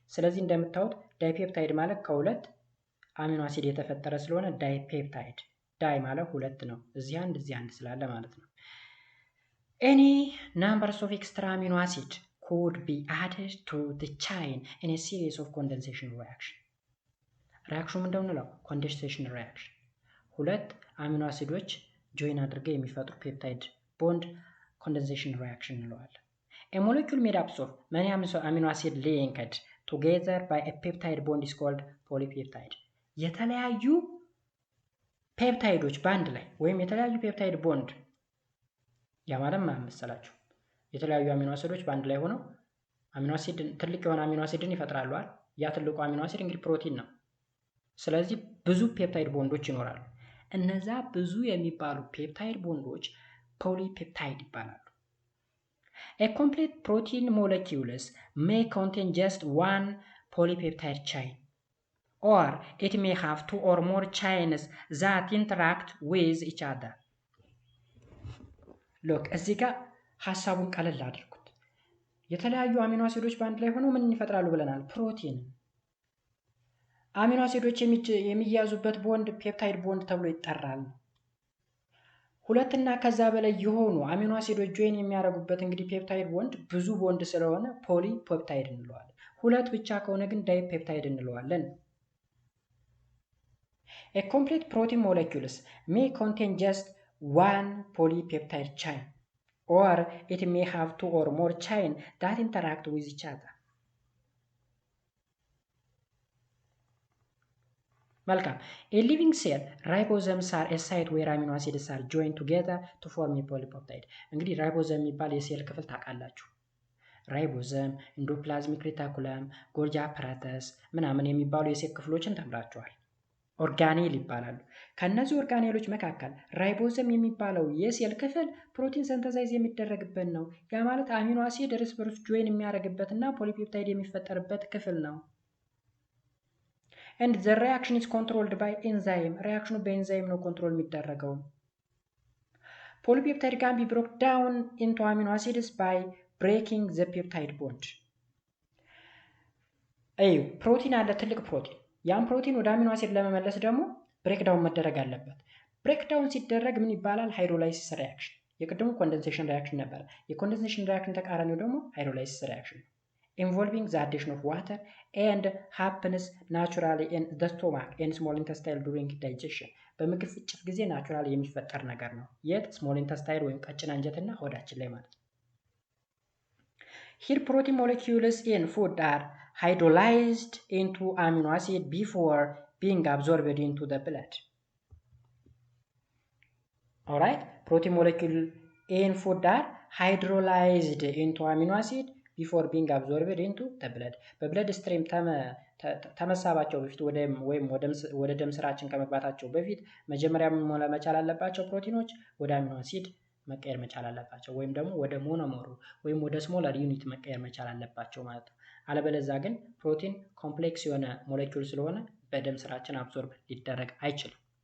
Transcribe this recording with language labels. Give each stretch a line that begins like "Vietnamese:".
Amharic: ስለዚህ እንደምታዩት ዳይፔፕታይድ ማለት ከሁለት አሚኖ አሲድ የተፈጠረ ስለሆነ ዳይፔፕታይድ። ዳይ ማለት ሁለት ነው። እዚህ አንድ ስላለ ማለት ነው።
English: Any numbers of extra amino acid could be added to the chain in a series of condensation reaction.
Amharic: ሪአክሽኑ ምንድነው ነው? ኮንደንሴሽን ሪአክሽን። ሁለት አሚኖ አሲዶች ጆይን አድርገው የሚፈጥሩ ፔፕታይድ ቦንድ ኮንደንሴሽን ሪአክሽን እንለዋለን።
English: A molecule made up of many amino acid linked together by a peptide bond is called polypeptide.
Amharic: የተለያዩ ፔፕታይዶች በአንድ ላይ ወይም የተለያዩ ፔፕታይድ ቦንድ ያ ማለት ምን መሰላችሁ? የተለያዩ አሚኖ አሲዶች በአንድ ላይ ሆነው አሚኖ አሲድ ትልቅ የሆነ አሚኖ አሲድን ይፈጥራሉ አይደል? ያ ትልቁ አሚኖ አሲድ እንግዲህ ፕሮቲን ነው። ስለዚህ ብዙ ፔፕታይድ ቦንዶች ይኖራሉ። እነዛ ብዙ የሚባሉ ፔፕታይድ ቦንዶች ፖሊፔፕታይድ ይባላሉ።
English: A complete protein molecules may contain just one polypeptide chain, or it may have two or more chains that interact with each other.
Amharic: Look, እዚህ ጋር ሐሳቡን ቀለል አድርጉት። የተለያዩ አሚኖ አሲዶች በአንድ ላይ ሆነው ምን ይፈጥራሉ ብለናል? ፕሮቲን። አሚኖ አሲዶች የሚያዙበት ቦንድ ፔፕታይድ ቦንድ ተብሎ ይጠራል። ሁለትና ከዛ በላይ የሆኑ አሚኖ አሲዶች ጆይን የሚያደርጉበት እንግዲህ ፔፕታይድ ቦንድ ብዙ ቦንድ ስለሆነ ፖሊፔፕታይድ እንለዋለን። ሁለት ብቻ ከሆነ ግን ዳይፔፕታይድ እንለዋለን።
English: A complete protein molecules may contain just one polypeptide chain, or it may have two or more chains that interact with each other.
Amharic: መልካም።
English: A living cell ribosomes are a site where amino acids are joined together to form a polypeptide.
Amharic: እንግዲህ ራይቦዘም የሚባል የሴል ክፍል ታውቃላችሁ። ራይቦዘም፣ ኢንዶፕላዝሚክ ሬቲኩለም፣ ጎልጂ አፓራተስ ምናምን የሚባሉ የሴል ክፍሎችን ተምራችኋል። ኦርጋኔል ይባላሉ። ከነዚህ ኦርጋኔሎች መካከል ራይቦዘም የሚባለው የሴል ክፍል ፕሮቲን ሰንተሳይዝ የሚደረግበት ነው። ያ ማለት አሚኖ አሲድ እርስ በርስ ጆይን የሚያደርግበትና ፖሊፔፕታይድ የሚፈጠርበት ክፍል ነው።
English: And the reaction is controlled by enzyme.
Amharic: ሪአክሽኑ በኤንዛይም ነው ኮንትሮል የሚደረገው።
English: Polypeptide can be broken down into amino acids by breaking the peptide bond.
Amharic: ፕሮቲን አለ፣ ትልቅ ፕሮቲን። ያን ፕሮቲን ወደ አሚኖ አሲድ ለመመለስ ደግሞ ብሬክዳውን መደረግ አለበት። ብሬክዳውን ሲደረግ ምን ይባላል? ሃይድሮላይሲስ ሪአክሽን። የቅድሙ ኮንደንሴሽን ሪአክሽን ነበር። የኮንደንሴሽን ሪአክሽን ተቃራኒው ደግሞ ሃይድሮላይሲስ ሪአክሽን
English: involving the addition of water and happens naturally in the stomach and small intestine during digestion.
Amharic: በምግብ ፍጭት ጊዜ ናቹራሊ የሚፈጠር ነገር ነው። የት? ስሞል ኢንተስታይን ወይም ቀጭን አንጀትና ሆዳችን ላይ ማለት ነው።
English: Here protein molecules in food are hydrolyzed into amino acid before being absorbed into the blood. Alright, protein molecule in food are hydrolyzed into amino acid before being absorbed into the blood.
Amharic: በብለድ ስትሪም ተመሳባቸው በፊት ወይም ወደ ደም ስራችን ከመግባታቸው በፊት መጀመሪያ ምን መቻል አለባቸው? ፕሮቲኖች ወደ አሚኖ አሲድ መቀየር መቻል አለባቸው ወይም ደግሞ ወደ ሞኖመሩ ወይም ወደ ስሞለር ዩኒት መቀየር መቻል አለባቸው ማለት ነው። አለበለዚያ ግን ፕሮቲን ኮምፕሌክስ የሆነ ሞለኪውል ስለሆነ በደም ስራችን አብዞርብ ሊደረግ አይችልም።